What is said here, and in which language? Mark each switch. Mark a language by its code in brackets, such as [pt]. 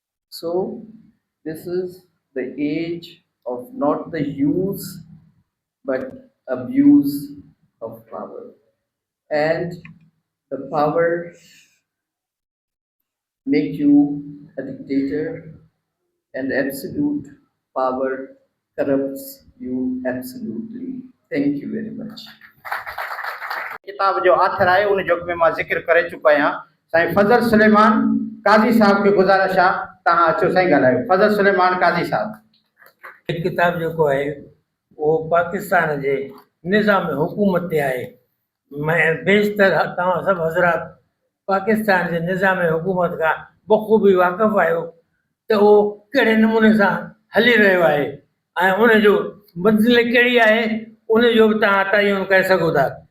[en] So this is the age of not the use but abuse of power. And the power make you a dictator, and absolute power corrupts you absolutely. Thank you very much. [sd] किताब जो author आहे उन जो में मां ज़िक्र करे चुको आहियां। साईं फज़ल सुलेमान काज़ी साहब खे गुज़ारिश आहे तव्हां अचो साईं ॻाल्हायो। फज़ल सुलेमान काज़ी साहब। एक किताब जेको आहे वो पाकिस्तान जे निज़ाम हुकूमत ते आहे। मैं बेशतर तव्हां सभु हज़रात पाकिस्तान जे निज़ाम हुकूमत खां बख़ूबी वाक़िफ़ आहियो त उहो कहिड़े नमूने सां हली रहियो आहे ऐं उन जो मंज़िल कहिड़ी आहे उन जो बि तव्हां तयन करे सघो था।